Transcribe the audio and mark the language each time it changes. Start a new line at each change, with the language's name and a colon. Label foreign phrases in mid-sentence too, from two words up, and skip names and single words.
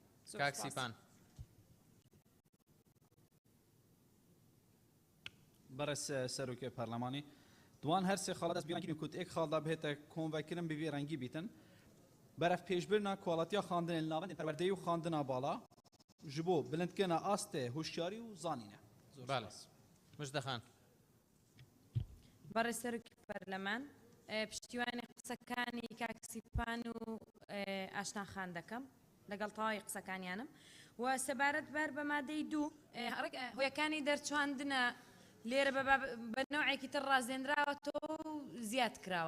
Kurdish: کاک سیپان بەڕێز سەرۆکی پەرلەمانی دوان هەر سێ خاڵ دەست بیانگیری کوت ئێک خاڵدا بهێتە کۆنڤایکردن ببێ ڕەنگی بیتن بەرەف پێشبرنا کوالەتیا خواندنێن لاوەندی پەروەردەی و خواندنا باڵا ji bo bilindkirina astê hoşyarî û zanîne. مژدەخان
Central Kurdish: بەڕێز سەرۆکی پەرلەمان پشتیوانی قسەکانی کاک سیپان و ئاشناخان دەکەم لەگەڵ تەواوی قسەکانیانم و سەبارەت بەر بە مادەی دوو هۆیەکانی دەرچواندنە لێرە بە نەوعێکی تر ڕازێنراوەتەوە و زیاد کراوە.